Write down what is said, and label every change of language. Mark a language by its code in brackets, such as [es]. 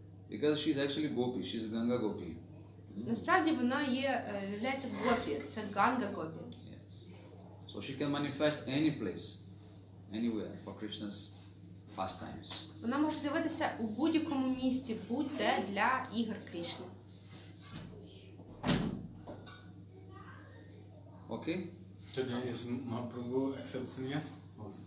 [en] Because she's actually Gopi, she's Ganga Gopi. [uk] Насправді вона являється Гопі, це Ганга Гопі. [en] Yes. So she can manifest any place, anywhere for Krishna's pastimes. [uk] Вона може з'явитися у будь-якому місці, будь-де для ігор Кришни. [en] Okay? Today is Mahaprabhu accept sannyas also?